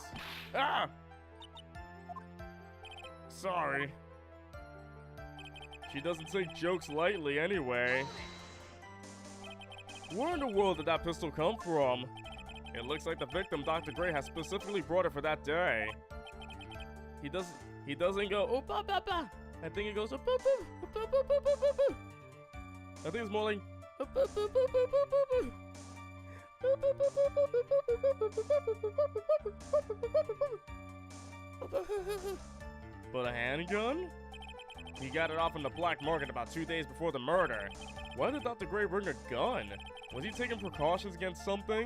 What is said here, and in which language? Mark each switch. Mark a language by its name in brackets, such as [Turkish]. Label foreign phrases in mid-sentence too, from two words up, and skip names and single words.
[English] Ah! Sorry. She doesn't take jokes lightly anyway. Where in the world did that pistol come from? It looks like the victim, Dr. Gray, has specifically brought it for that day. He doesn't go, oh, ba, ba, ba. I think it goes, oh, ba, ba, ba, ba, ba, ba, ba, ba. I think it's more like, oh, ba, ba, ba, ba, ba, ba, ba. But a handgun? He got it off in the black market about 2 days before the murder. Why did Dr. Gray bring a gun? Was he taking precautions against something?